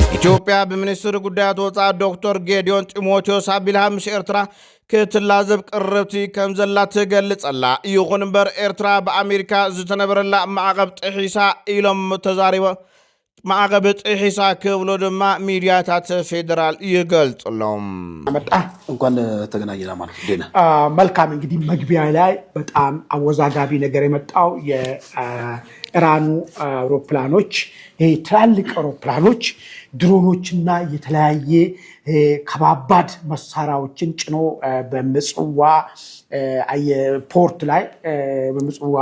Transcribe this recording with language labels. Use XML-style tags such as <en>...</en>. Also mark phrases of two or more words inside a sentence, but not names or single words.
<ti>ኢትዮጵያ በሚኒስትር ጉዳያት ወፃኢ ዶክተር ጌዲዮን ጢሞቴዎስ ኣቢልሃ ምስ ኤርትራ ክትላዘብ ቅርብቲ ከም ዘላ ትገልጸላ ይኹን እምበር ኤርትራ ብኣሜሪካ ዝተነበረላ ማዕቀብ ጥሒሳ ኢሎም ተዛሪቦ ማዕቀብ ጥሒሳ ክብሎ ድማ ሚድያታት ፌደራል ይገልጽሎም።</ti> <am>መጣ እንኳን ተገናኘና ማለት ዴና መልካም እንግዲህ መግቢያ ላይ በጣም አወዛጋቢ ነገር የመጣው የኢራኑ አውሮፕላኖች ትላልቅ አውሮፕላኖች ድሮኖችና የተለያየ ከባባድ መሳሪያዎችን ጭኖ በምጽዋ ፖርት ላይ በምጽዋ</am>